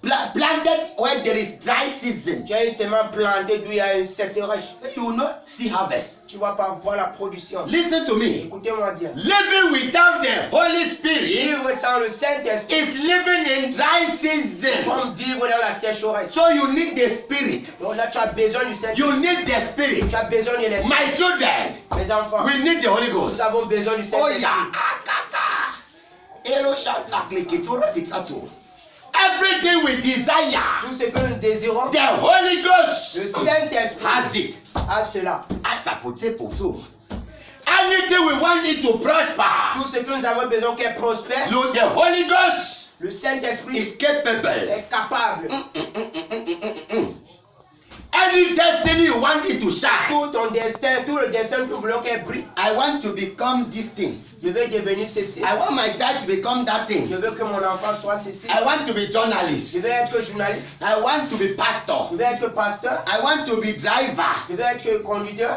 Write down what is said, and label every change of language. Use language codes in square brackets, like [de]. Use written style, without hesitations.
[en] planted where there is dry season. [fr] Tu as une sémence plantée d'où il y a une sécheresse. [en] You will not see harvest. [fr] Tu ne vas pas voir la production. [en] Listen to me. [fr] Écoutez-moi bien. [en] Living without the Holy Spirit [fr] Vivre sans le Saint-Esprit, [en] is living in dry season. [fr] comme vivre dans la sécheresse. [en] So you need the Spirit. [fr] Donc là, tu as besoin du Saint-Esprit. [en] You need the Spirit. [fr] Tu as besoin de l'Esprit. [en] My children, [fr] Mes enfants, [en] we need the Holy Ghost. [fr] nous avons besoin du Oh Saint-Esprit. yeah. Akaka. Elo shanta kleketora bitato. [en] Everything we desire, [fr] Tout ce que nous désirons, [en] the Holy [fr] le [en] Ghost [fr] Saint-Esprit [en] has it. [fr] a cela. Atapote poto. [en] Anything we want it to prosper, [fr] Tout ce que nous avons besoin qu'elle prospère, [en] the Holy Ghost [fr] le Saint-Esprit [en] is capable. [fr] est capable. [en] Any destiny you want it to shine. [fr] Tout ton destin, tout le destin que nous voulons qu'elle brille. [en] I want to become this thing. [fr] Je veux devenir ceci. [en] I want my child to become that thing. [fr] Je veux que mon enfant soit ceci. [en] I want to be [fr] Je [en] journalist. [fr] veux être journaliste. [en] I want to be pastor. [fr] Je veux être pasteur. [en] I want to be driver. [fr] Je veux être conducteur.